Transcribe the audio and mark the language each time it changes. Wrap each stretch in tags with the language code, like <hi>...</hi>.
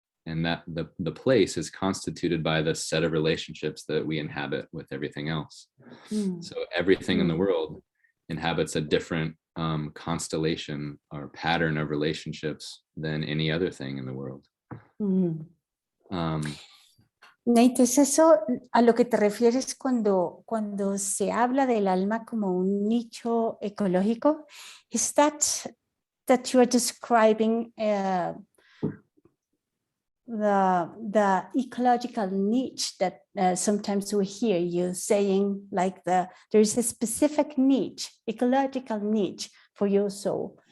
<en>And that the place is constituted by the set of relationships that we inhabit with everything else. So everything in the world inhabits a different constellation or pattern of relationships than any other thing in the world.</en> <es>Nate, ¿es eso a lo que te refieres cuando se habla del alma como un nicho ecológico?</es> <en>Is that you are describing the ecological niche that sometimes we hear you saying, like there is a specific niche, ecological niche for your soul?</en>